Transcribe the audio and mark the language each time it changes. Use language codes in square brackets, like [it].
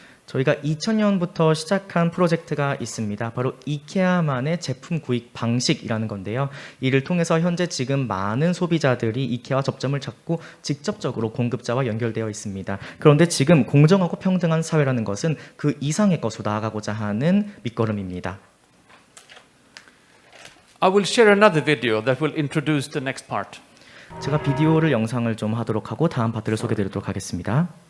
[ko] 저희가 2000년부터 시작한 프로젝트가 있습니다. 바로 이케아만의 제품 구입 방식이라는 건데요. 이를 통해서 현재 지금 많은 소비자들이 이케아와 접점을 잡고 직접적으로 공급자와 연결되어 있습니다. 그런데 지금 공정하고 평등한 사회라는 것은 그 이상의 것으로 나아가고자 하는 밑거름입니다. [en] I will share another video that will introduce the next part. [ko] 제가 비디오를 영상을 좀 하도록 하고 다음 파트를 소개드리도록 하겠습니다.